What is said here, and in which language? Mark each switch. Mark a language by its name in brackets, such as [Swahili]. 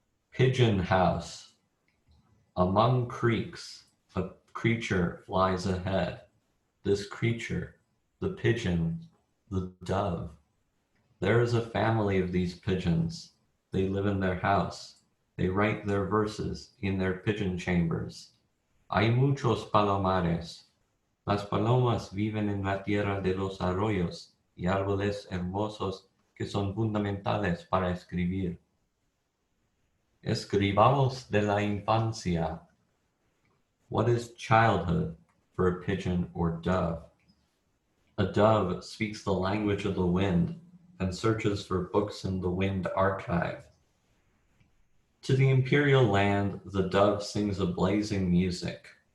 [English] Pigeon house. Among creeks, a creature flies ahead. This creature, the pigeon, the dove. There is a family of these pigeons. They live in their house. They write their verses in their pigeon chambers. [Spanish] Hay muchos palomares. Las palomas viven en la tierra de los arroyos y árboles hermosos que son fundamentales para escribir. Escribamos de la infancia. [English] What is childhood for a pigeon or dove? A dove speaks the language of the wind and searches for books in the wind archive. To the imperial land, the dove sings a blazing music.